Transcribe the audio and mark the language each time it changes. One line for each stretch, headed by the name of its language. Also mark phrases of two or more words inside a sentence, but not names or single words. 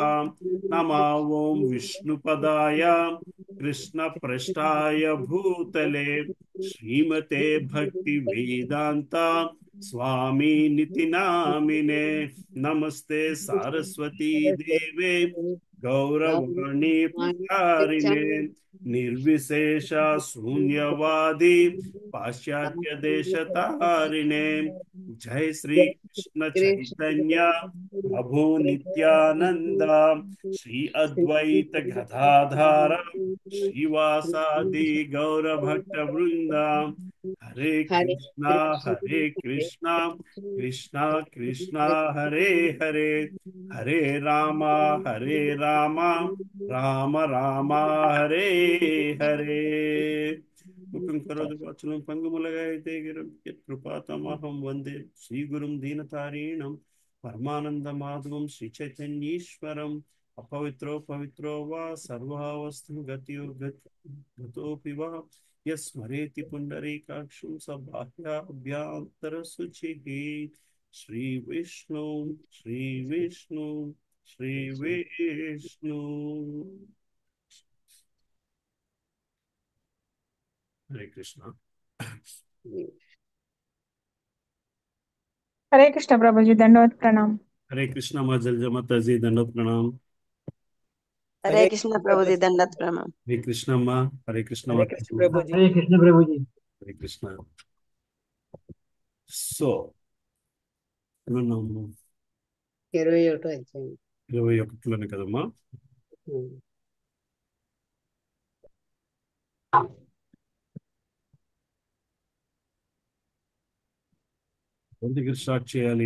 Sanskrit: नमः ओं विष्णुपदाय कृष्ण पृष्ठाय भूतले श्रीमते भक्ति वेदांता स्वामी निति नामिने नमस्ते सारस्वती देवे गौरवाणी प्रचारिणे निर्विशेष शून्यवादी पाश्चात्य देश तारिणे। जय श्री कृष्ण चैतन्य प्रभु नित्यानंद श्री अद्वैत गदाधार श्रीवासादि गौर भक्त वृंदा हरे कृष्णा कृष्णा कृष्णा हरे हरे हरे रामा हरे रामा राम राम हरे हरे। मुखं करोतु वाचालं पंगुमुलगायते गिरं यत्कृपातमहं वन्दे श्रीगुरुं दीनतारिणं परमानन्दमाधवं श्रीचैतन्येश्वरं अपवित्रो पवित्रो वा सर्वावस्थु गतोपि वा यस्मरेति पुण्डरीकाक्षं सबाह्याभ्यान्तरशुचिः श्री विष्णु श्री विष्णु श्री विष्णु.
Telugu: హరే కృష్ణ.
Hindi: हरे कृष्ण प्रभु जी, दंडवत प्रणाम। हरे कृष्ण माँ जलजा माता जी, दंडवत प्रणाम. हरे कृष्ण प्रभु जी, दंडवत प्रणाम। हरे कृष्ण माँ. हरे कृष्ण हरे माता कृष्ण जी. प्रभु जी। हरे कृष्ण प्रभु जी। हरे कृष्ण.
Telugu: సో మనం 21 అధ్యాయం. 21లోనే కదమ్మా. ఎవరి దగ్గర స్టార్ట్ చేయాలి?